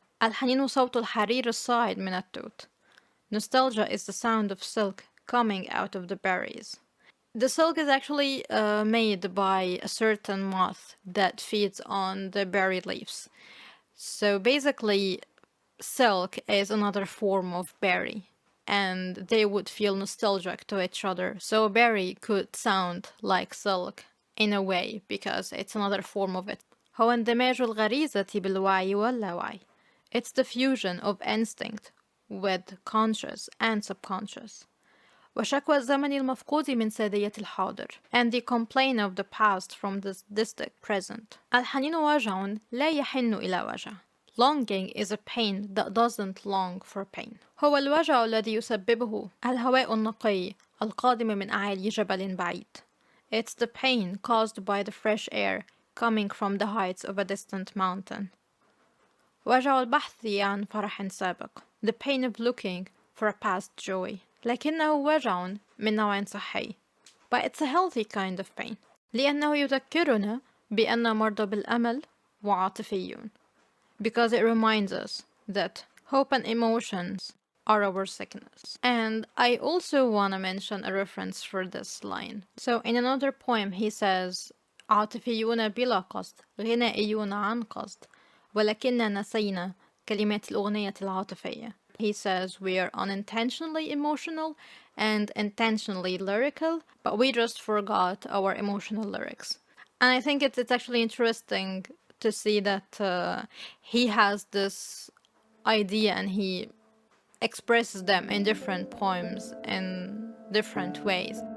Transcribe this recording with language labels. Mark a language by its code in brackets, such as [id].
[ar] الحنين صوت الحرير الصاعد من التوت. [en] Nostalgia is the sound of silk coming out of the berries. The silk is actually made by a certain moth that feeds on the berry leaves. So basically, silk is another form of berry, and they would feel nostalgic to each other. So a berry could sound like silk in a way because it's another form of it. [ar] هو اندماج الغريزة بالوعي واللاوعي. [en] It's the fusion of instinct with conscious and subconscious. [ar] وشكوى الزمن المفقود من سادية الحاضر. [en] And the complaint of the past from the distant present. [ar] الحنين وجع لا يحن إلى وجع. [en] Longing is a pain that doesn't long for pain. [ar] هو الوجع الذي يسببه الهواء النقي القادم من أعالي جبل بعيد. [en] It's the pain caused by the fresh air coming from the heights of a distant mountain. [ar] وجع البحث عن فرح سابق. [en] The pain of looking for a past joy. [ar] لكنه وجع من نوع صحي. [en] But it's a healthy kind of pain. [ar] لأنه يذكرنا بأن مرضى بالأمل وعاطفيون. [en] Because it reminds us that hope and emotions are our sickness. And I also want to mention a reference for this line. So in another poem he says [ar] عاطفيون بلا قصد غنائيون عن قصد ولكننا نسينا كلمات الأغنية العاطفية. [en] He says we are unintentionally emotional and intentionally lyrical, but we just forgot our emotional lyrics. And I think it's actually interesting to see that he has this idea and he expresses them in different poems in different ways.